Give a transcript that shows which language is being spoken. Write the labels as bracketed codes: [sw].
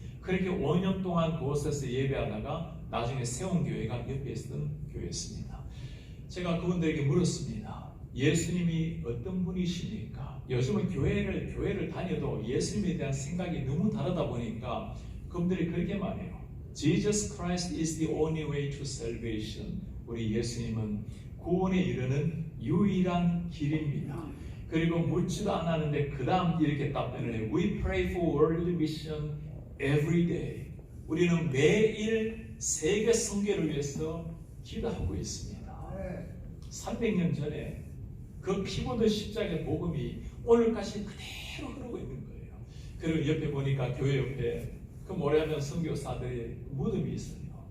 [ko] 그렇게 5년 동안 그곳에서 예배하다가 나중에 세운 교회가 옆에 있었던 교회였습니다. 제가 그분들에게 물었습니다. 예수님이 어떤 분이십니까? 요즘은 교회를 다녀도 예수님에 대한 생각이 너무 다르다 보니까 그분들이 그렇게 말해요. [en] Jesus Christ is the only way to salvation. [ko] 우리 예수님은 구원에 이르는 유일한 길입니다. 그리고 묻지도 않았는데 그 다음 이렇게 답변을 해요. [en] We pray for world mission every day. [ko] 우리는 매일 세계 선교를 위해서 기도하고 있습니다. 300년 전에 그 피 묻은 십자가의 복음이 오늘까지 그대로 흐르고 있는 거예요. 그리고 옆에 보니까 교회 옆에 그 모래하면 선교사들의 무덤이 있어요.